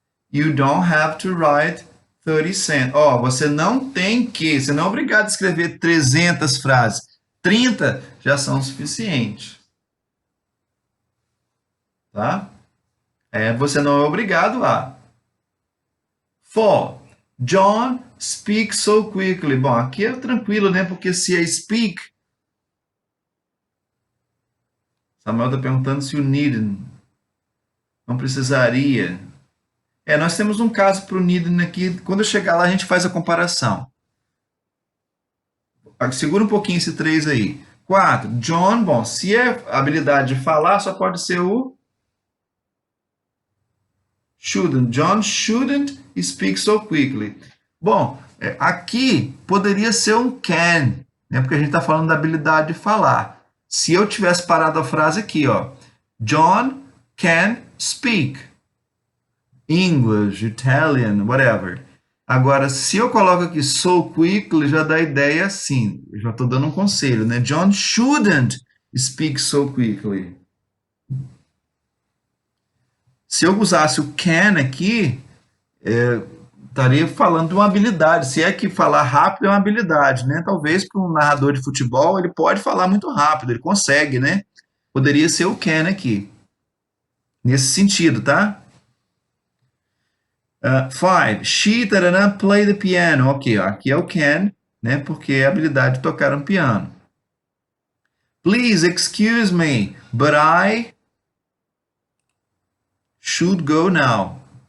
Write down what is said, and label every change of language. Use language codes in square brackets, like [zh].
[en] You don't have to write 30 sentences. [pt] Você não tem que, você não é obrigado a escrever 300 frases. 30 já são suficientes. Tá? Você não é obrigado a. 4. [en] John speaks so quickly. [pt] Bom, aqui é tranquilo, né? Porque se é speak, Samuel está perguntando se o need não precisaria. Nós temos um caso para o need aqui. Quando eu chegar lá, a gente faz a comparação. Segura um pouquinho esse 3 aí. 4. John, bom, se é habilidade de falar, só pode ser o shouldn't. [en] John shouldn't speak so quickly. [pt] Bom, aqui poderia ser um can, né? Porque a gente está falando da habilidade de falar. Se eu tivesse parado a frase aqui, ó, [en] John can speak English, Italian, whatever. [pt] Agora, se eu coloco aqui so quickly, já dá a ideia assim. Eu já estou dando um conselho, né? [en] John shouldn't speak so quickly. [pt] Se eu usasse o can aqui, estaria falando de uma habilidade. Se é que falar rápido é uma habilidade, né? Talvez para um narrador de futebol, ele pode falar muito rápido, ele consegue, né? Poderia ser o can aqui. Nesse sentido, tá? 5. [en] She play the piano. [pt] Ok, aqui é o can, né? Porque é a habilidade de tocar um piano. [en] Please excuse me, but I should go now.